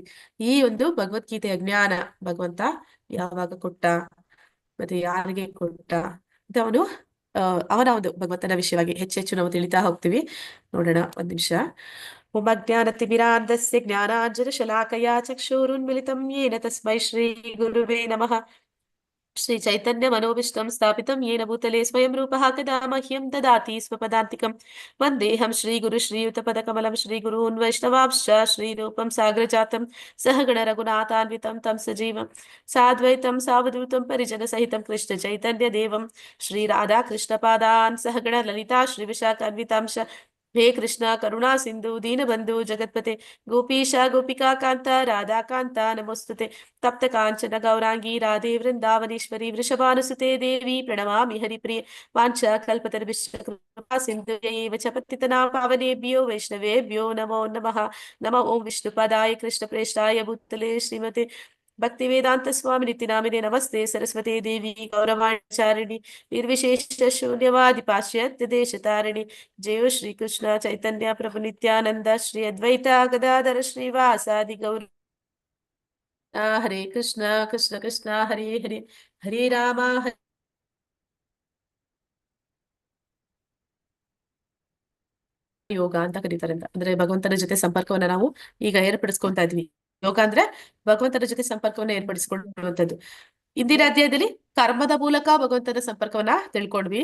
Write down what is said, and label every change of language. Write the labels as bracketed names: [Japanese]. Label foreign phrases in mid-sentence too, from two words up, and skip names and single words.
[Kannada] ಈ ಒಂದು ಭಗವದ್ಗೀತೆಯ ಜ್ಞಾನ ಭಗವಂತ ಯಾವಾಗ ಕೊಟ್ಟ, ಮತ್ತೆ ಯಾರಿಗೆ ಕೊಟ್ಟ ಅಂತ ಅವನು ಅವನ ಒಂದು ಭಗವಂತನ ವಿಷಯವಾಗಿ ಹೆಚ್ಚೆಚ್ಚು ನಾವು ತಿಳಿತಾ ಹೋಗ್ತೀವಿ. ನೋಡೋಣ, ಒಂದ್ ನಿಮಿಷ. [Sanskrit] ಉಮಜ್ಞಾನತಿಮಿರಾಂಧಸ್ಯ ಜ್ಞಾನಾಂಜನಶಲಾಕಯಾ ಚಕ್ಷುರುನ್ಮಿಲಿತಂ ಯೇನ ತಸ್ಮೈ ಶ್ರೀ ಗುರುವೇ ನಮಃ. ಶ್ರೀ ಚೈತನ್ಯ ಮನೋಭಿಷ್ಟಂ ಸ್ಥಾಪಿತಂ ಯೇನ ಭೂತಲೆ ಸ್ವಯಂ ರೂಪಃ ಕದಾ ಮಹ್ಯಂ ದದಾತಿ ಸ್ವಪದಾಂತಿಕಂ. ವಂದೇಹಂ ಶ್ರೀ ಗುರು ಶ್ರೀಯುತ ಪದಕಮಲಂ ಶ್ರೀ ಗುರೂನ್ ವೈಷ್ಣವಾಂಶ್ಚ ಶ್ರೀರೂಪಂ ಸಾಗ್ರಜಾತಂ ಸಹಗಣ ರಘುನಾಥಾನ್ವಿತಂ ತಂ ಸಜೀವಂ ಸಾದ್ವೈತಂ ಸಾವಧೂತಂ ಪರಿಜನ ಸಹಿತಂ ಕೃಷ್ಣ ಚೈತನ್ಯ ದೇವಂ ಶ್ರೀ ರಾಧಾ ಕೃಷ್ಣ ಪಾದಾನ್ ಸಹಗಣ ಲಲಿತಾ ಶ್ರೀ ವಿಶಾಖಾನ್ವಿತಾಂಶ. ಹೇ ಕೃಷ್ಣ ಕರುಣಾ ಸಿಂಧು ದೀನಬಂಧು ಜಗತ್ಪತೆ ಗೋಪೀಶ ಗೋಪಿಕಾ ಕಾಂತ ರಾಧಾಕಾಂತ ನಮೋಸ್ತುತೆ. ತಪ್ತ ಕಾಂಚನ ಗೌರಾಂಗಿ ರಾಧೆ ವೃಂದಾವನೇಶ್ವರಿ ವೃಷಭಾನುಸುತೆ ದೇವಿ ಪ್ರಣಮಾಮಿ ಹರಿಪ್ರಿಯೆ. ವಾಂಛ ಕಲ್ಪತರುಭ್ಯಶ್ಚ ಕೃಪಾ ಸಿಂಧುಭ್ಯೈವ ಚ ಪತಿತನಾಂ ಪಾವನೇಭ್ಯೋ ವೈಷ್ಣವೇಭ್ಯೋ ನಮೋ ನಮಃ. ನಮಃ ಓಂ ವಿಷ್ಣುಪದಾಯ ಕೃಷ್ಣಪ್ರೇಷ್ಠಾಯ ಭೂತಲೆ ಶ್ರೀಮತೆ ಭಕ್ತಿ ವೇದಾಂತ ಸ್ವಾಮಿ ನಿತ್ಯ ನಾಮಿನೇ ನಮಸ್ತೆ ಸರಸ್ವತಿ ದೇವಿ ಗೌರವಾಚಾರಿಣಿ ನಿರ್ವಿಶೇಷ ಶೂನ್ಯವಾದಿ ಪಾಶ್ಚಾತ್ಯ ದೇಶ ತಾರಿಣಿ ಜಯ ಶ್ರೀ ಕೃಷ್ಣ ಚೈತನ್ಯ ಪ್ರಭು ನಿತ್ಯಾನಂದ ಶ್ರೀ ಅದ್ವೈತ ಗದಾಧರ ಶ್ರೀವಾಸಾದಿ ಗೌರ ಹರೇ ಕೃಷ್ಣ ಕೃಷ್ಣ ಕೃಷ್ಣ ಹರೇ ಹರೇ ಹರೇ ರಾಮ [Kannada] ಯೋಗ ಅಂತ ಕರೀತಾರೆ ಅಂತ ಅಂದ್ರೆ ಭಗವಂತನ ಜೊತೆ ಸಂಪರ್ಕವನ್ನ ನಾವು ಈಗ ಏರ್ಪಡಿಸ್ಕೊಂತಾ ಇದ್ವಿ. ಯೋಗ ಅಂದ್ರೆ ಭಗವಂತನ ಜೊತೆ ಸಂಪರ್ಕವನ್ನ ಏರ್ಪಡಿಸ್ಕೊಳ್ಳುವಂಥದ್ದು. ಇಂದಿನ ಅಧ್ಯಾಯದಲ್ಲಿ ಕರ್ಮದ ಮೂಲಕ ಭಗವಂತನ ಸಂಪರ್ಕವನ್ನ ತಿಳ್ಕೊಂಡ್ವಿ.